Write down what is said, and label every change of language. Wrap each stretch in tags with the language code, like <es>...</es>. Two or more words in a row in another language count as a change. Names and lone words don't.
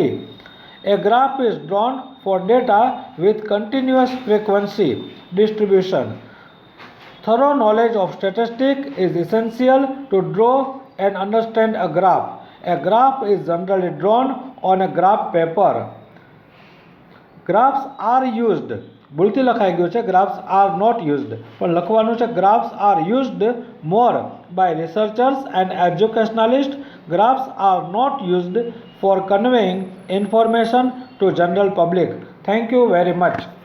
<en>A graph is drawn for data with continuous frequency distribution. thorough knowledge of statistics is essential to draw and understand a graph. A graph is generally drawn on a graph paper. Graphs are used.</en> <gu>ભૂલથી લખાઈ ગયું છે</gu> <en>graphs are not used,</en> <gu>પણ લખવાનું છે</gu> <en>graphs are used more by researchers and educationalists. Graphs are not used for conveying information to general public. Thank you very much.</en>